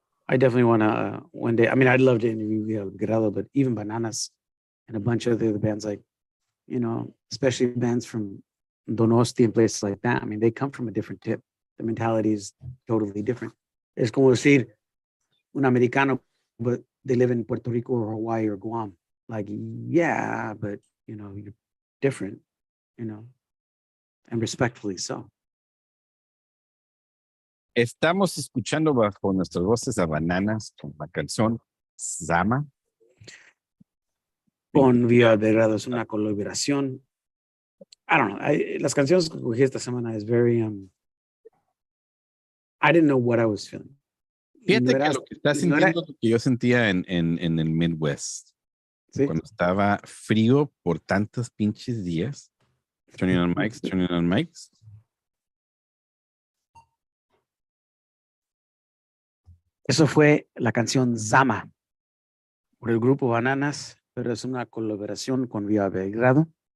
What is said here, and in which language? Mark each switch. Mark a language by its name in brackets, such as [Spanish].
[English] I definitely want to one day. I mean, I'd love to interview Via Grado, but even Bananas and a bunch of the other bands, like, you know, especially bands from Donosti and places like that. I mean, they come from a different tip. The mentality is totally different. [Spanish] Es como decir un americano, [English] but they live in Puerto Rico or Hawaii or Guam. Like, yeah, but, you know, you're different, you know, and respectfully so. [Spanish] Estamos escuchando bajo nuestras voces a Bananas con la canción Zama. Con Via Grado es una colaboración. [English] I don't know. [Spanish] Las canciones que cogí esta semana es [English] very, I didn't know what I was feeling. [Spanish] Fíjate que lo que estás no era- sintiendo es lo que yo sentía en el Midwest. ¿sí? Cuando estaba frío por tantos pinches días. [English] Turning on mics. [Spanish] Eso fue la canción Zama por el grupo Bananas, pero es una colaboración con Viva Belgrado.